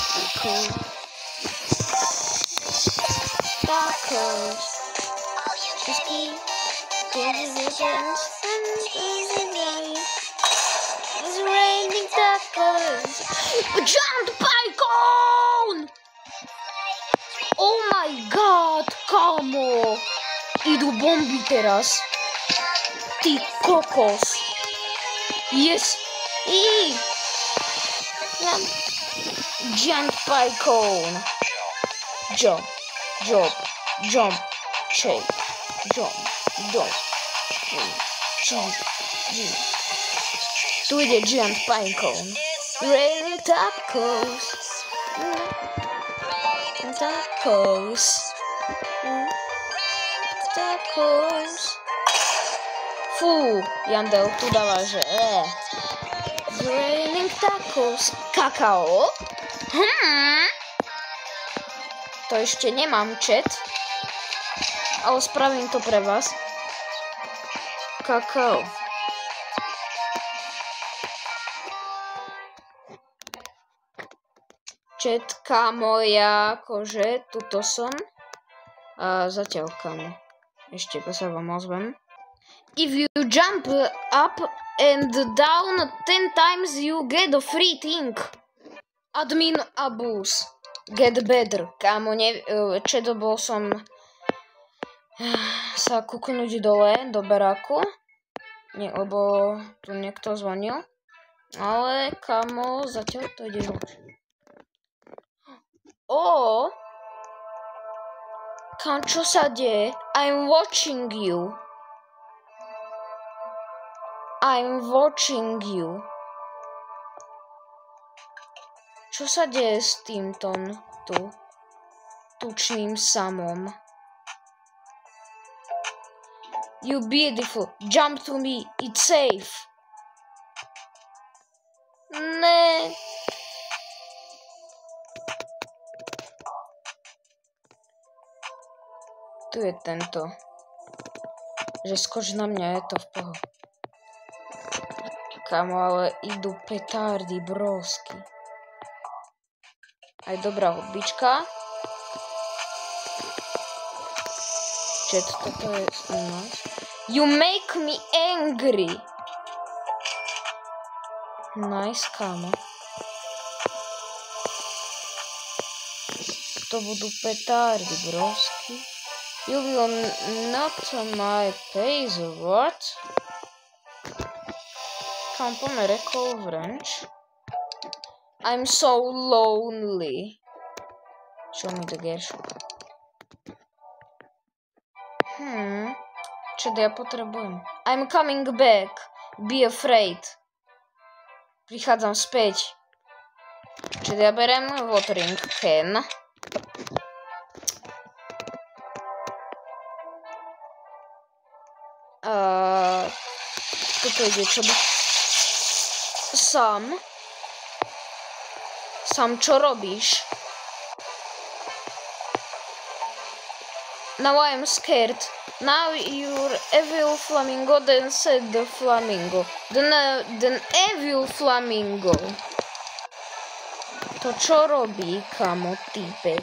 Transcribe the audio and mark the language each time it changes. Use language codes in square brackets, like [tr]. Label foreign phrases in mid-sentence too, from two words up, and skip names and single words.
[en] Tacos. Just keep getting the dance and easy night. It's raining tacos. Giant pie cone! Oh my god, [sk] kamo! Idú bomby teraz. Ty kokos. [en] Yes. Giant pie cone. Jump. Shake. Jump. [sk] Tu ide [en] giant pie cone. Raining tacos. Tacos. [sk] Fú, Jandel tu dáva, že [en] Raining tacos. [sk] Kakao? To ešte nemám chat, ale spravím to pre vás. Kakao. Četka moja, akože, tuto som. A zatiaľ kamo. Ešte sa vám ozvem. [en] If you jump up and down 10 times, you get a free thing. Admin abuse. Get better. [sk] Kamo, bol som sa kúknuť dole do baráku. Nie, lebo tu niekto zvonil. Ale kamo, zatiaľ to ide ruč. Kam, čo sa deje? [en] I'm watching you. [sk] Čo sa deje s týmto tu tučným samom? [en] You beautiful. Jump to me. It's safe. [sk] Ne. Tu je tento. Že skoč na mňa, je to v poho. Kamo, ale idú petardy, brosky. Aj dobrá hudbička. Chat, toto je nice. [en] You make me angry. Nice, [sk] kamo. To budú petardy, brosky. [en] You will not my face, what? [sk] Kam poďme [en] recall wrench. I'm so lonely. Show me the gear. [sk] Čo ja potrebujem? [en] I'm coming back. Be afraid. [sk] Prichádzam späť. Čo ja berem [en] watering can. [sk] Toto ide, čo by... Sam, čo robíš? [en] Now I am scared. Now you're evil flamingo, then said the flamingo. Then evil flamingo. [sk] To čo robí, kamo, týpek?